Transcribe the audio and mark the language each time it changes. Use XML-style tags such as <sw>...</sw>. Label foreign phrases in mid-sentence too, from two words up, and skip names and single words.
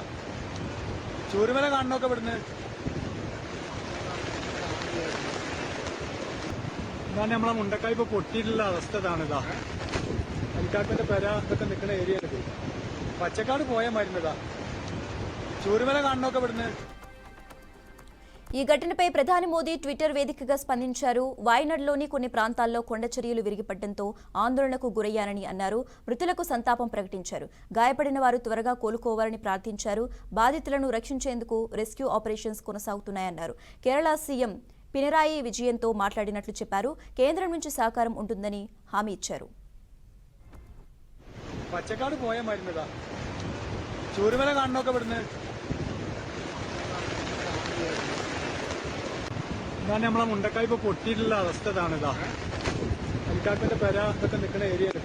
<ml>ചൂരുമല കാണണമൊക്കെ ഇവിടുന്ന് നമ്മളെ മുണ്ടക്കായ് ഇപ്പൊ പൊട്ടിയിട്ടുള്ള അവസ്ഥ ഇതാണിതാ. അരിക്കാട്ടിന്റെ പെര ഇതൊക്കെ നിൽക്കുന്ന ഏരിയ ആണ്. പച്ചക്കാട് പോയ മരുന്നതാ. ചൂരുമല കാണണമൊക്കെ ഇവിടുന്ന്.</ml> <te>ఈ ఘటనపై ప్రధాని మోదీ ట్విట్టర్ వేదికగా స్పందించారు. వాయనాడ్లోని కొన్ని ప్రాంతాల్లో కొండ చర్యలు విరిగిపడడంతో ఆందోళనకు గురయ్యానని అన్నారు. మృతులకు సంతాపం ప్రకటించారు. గాయపడిన వారు త్వరగా కోలుకోవాలని ప్రార్థించారు. బాధితులను రక్షించేందుకు</te> <en>rescue operations</en> <te>కొనసాగుతున్నాయన్నారు. కేరళ సీఎం పినరాయి విజయన్తో మాట్లాడినట్లు చెప్పారు. కేంద్రం నుంచి సహకారం ఉంటుందని హామీ ఇచ్చారు.</te> <ml>പച്ചക്കാട് പോയ മരുന്നതാ. ചൂരുമല കാണണമൊക്കെ ഇവിടുന്ന് നമ്മളെ മുണ്ടക്കായ് ഇപ്പൊ പൊട്ടിയിട്ടുള്ള അവസ്ഥ ഇതാണിതാ. അരിക്കാട്ടിന്റെ പെര ഇതൊക്കെ നിൽക്കുന്ന ഏരിയ ആണ്.</ml>